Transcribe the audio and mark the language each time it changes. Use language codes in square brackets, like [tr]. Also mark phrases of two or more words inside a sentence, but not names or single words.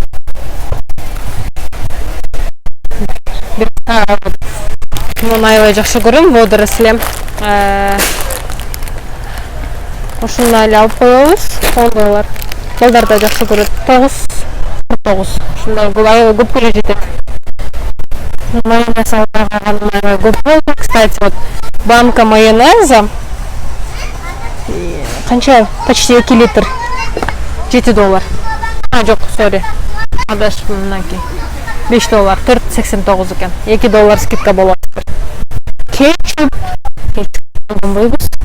[ky] Муну аябай жакшы көрөм, водорослем. Ошону эле алып коебуз. $10. Балдар да жакшы көрөт. 9.49. Ушундай аябай көпкө жетет. Майонез алып калган аябай көп болду. [ru] Кстати, вот банка майонеза канча? [ky] Почти 2 литр. $7. Жок, сори. Адашым мынакей. $5, $4.89 экен. $2 скидка болот. Кетчуп койбойбуз.